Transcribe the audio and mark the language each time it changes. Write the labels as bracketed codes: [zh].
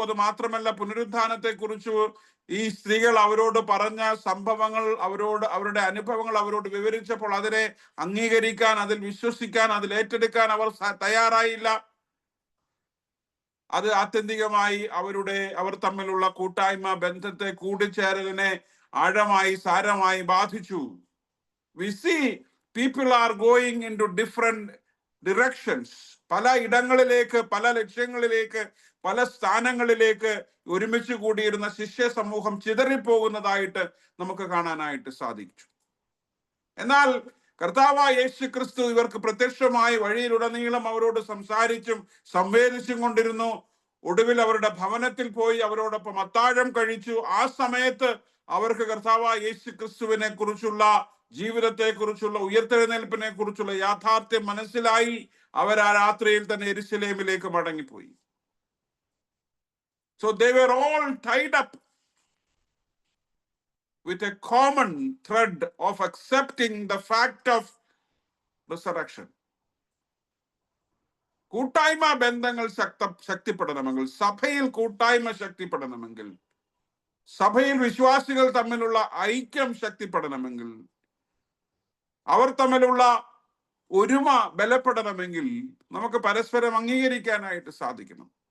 [ml] അത് മാത്രമല്ല, പുനരുത്ഥാനത്തെ കുറിച്ച് ഈ സ്ത്രീകൾ അവരോട് പറഞ്ഞ സംഭവങ്ങൾ, അവരുടെ അനുഭവങ്ങൾ അവരോട് വിവരിച്ചപ്പോൾ അതിനെ അംഗീകരിക്കാൻ, അതിൽ വിശ്വസിക്കാൻ, അതിൽ ഏറ്റെടുക്കാൻ അവർ തയ്യാറായില്ല. അത് ആത്യന്തികമായി അവർ തമ്മിലുള്ള കൂട്ടായ്മ ബന്ധത്തെ, കൂടിച്ചേരലിനെ ആഴമായി, സാരമായി ബാധിച്ചു. [en] We see people are going into different directions. [ml] പല ഇടങ്ങളിലേക്ക്, പല ലക്ഷ്യങ്ങളിലേക്ക്, പല സ്ഥാനങ്ങളിലേക്ക് ഒരുമിച്ച് കൂടിയിരുന്ന ശിഷ്യ സമൂഹം ചിതറിപ്പോകുന്നതായിട്ട് നമുക്ക് കാണാനായിട്ട് സാധിച്ചു. എന്നാൽ കർത്താവായ യേശു ക്രിസ്തു ഇവർക്ക് പ്രത്യക്ഷമായി വഴിയിലുടനീളം അവരോട് സംസാരിച്ചും സംവേദിച്ചും കൊണ്ടിരുന്നു. ഒടുവിൽ അവരുടെ ഭവനത്തിൽ പോയി അവരോടൊപ്പം അത്താഴം കഴിച്ചു. ആ സമയത്ത് അവർക്ക് കർത്താവായ യേശു ക്രിസ്തുവിനെ കുറിച്ചുള്ള, ജീവിതത്തെ കുറിച്ചുള്ള, ഉയർത്തെഴുന്നേൽപ്പിനെ കുറിച്ചുള്ള യാഥാർത്ഥ്യം മനസ്സിലായി. അവർ ആ രാത്രിയിൽ തന്നെ യെരുശലേമിലേക്ക് മടങ്ങിപ്പോയി. [en] So they were all tied up with a common thread of accepting the fact of resurrection. [ml] കൂട്ടായ്മ ബന്ധങ്ങൾ ശക്തിപ്പെടണമെങ്കിൽ, സഭയിൽ കൂട്ടായ്മ ശക്തിപ്പെടണമെങ്കിൽ, സഭയിൽ വിശ്വാസികൾ തമ്മിലുള്ള ഐക്യം ശക്തിപ്പെടണമെങ്കിൽ, അവർ തമ്മിലുള്ള ഒരുമ ബലപ്പെടണമെങ്കിൽ നമുക്ക് പരസ്പരം അംഗീകരിക്കാനായിട്ട് സാധിക്കണം.